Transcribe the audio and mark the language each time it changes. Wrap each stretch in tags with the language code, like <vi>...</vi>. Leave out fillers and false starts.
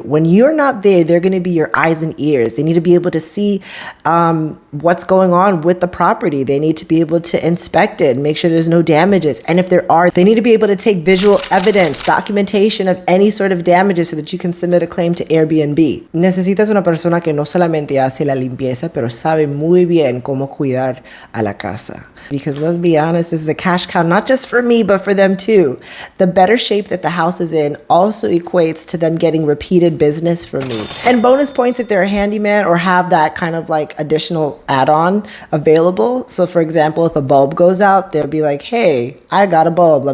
<en>When you're not there, they're gonna be your eyes and ears. They need to be able to see what's going on with the property. They need to be able to inspect it, make sure there's no damages. And if there are, they need to be able to take visual evidence, documentation of any sort of damages so that you can submit a claim to Airbnb.</en> <es>Necesitas una persona que no solamente hace la limpieza, pero sabe muy bien cómo cuidar a la casa.</es> <en>Because let's be honest, this is a cash cow, not just for me, but for them too. The better shape that the house is in also equates to them getting repeated business from me. And bonus points if they're a handyman or have that kind of like additional add-on available. So for example, if a bulb goes out, they'll be like, hey, I got a bulb.</en>